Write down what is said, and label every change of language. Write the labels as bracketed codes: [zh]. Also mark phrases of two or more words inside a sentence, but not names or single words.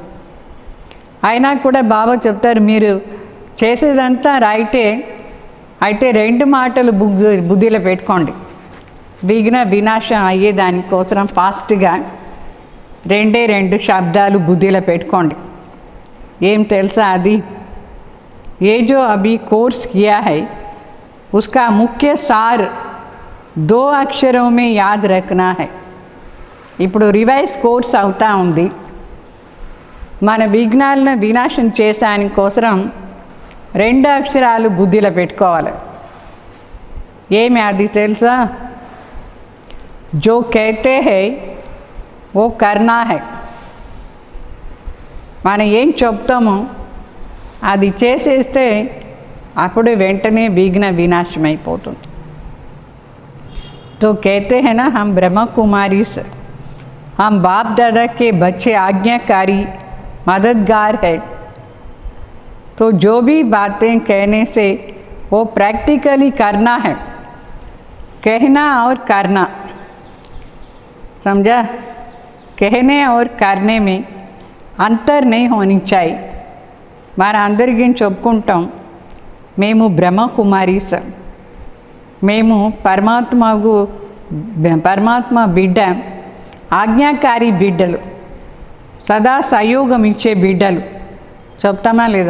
[te] అయినా కూడా బాబా చెప్తారు మీరు చేసేదంతా రైటే, అయితే 2 మాటలు బుద్ధిలో పెట్టుకోండి. విఘ్న వినాశం అయ్యేదానికోసం ఫాస్ట్గా 2 శబ్దాలు బుద్ధిలో పెట్టుకోండి. ఏం తెలుసా అది? [hi] ये जो अभी कोर्स किया है उसका मुख्य सार 2 अक्षरों में याद रखना है. [te] ఇప్పుడు రివైజ్ కోర్స్ అవుతా ఉంది, మన విఘ్నాలను వినాశం చేసాని కోసం 2 అక్షరాలు బుద్ధిలో పెట్టుకోవాలి. ఏమి అది తెలుసా? [hi] जो कहते हैं वो करना है. [te] మనం ఏం చెప్తామో అది చేసేస్తే అప్పుడు వెంటనే విఘ్న వినాశం అయిపోతుంది. [hi] तो कहते हैं ना हम ब्रह्मा कुमारी से, हम बाप दादा के बच्चे आज्ञाकारी मददगार है. तो जो भी बातें कहने से वो प्रैक्टिकली करना है, कहना और करना, समझा? कहने और करने में अंतर नहीं होनी चाहिए. [te] మన అందరికీ చెప్పుకుంటాం మేము బ్రహ్మకుమారీస్, మేము పరమాత్మ బిడ్డ, ఆజ్ఞాకారి బిడ్డలు, సదా సహయోగం ఇచ్చే బిడ్డలు చెప్తామా లేదా?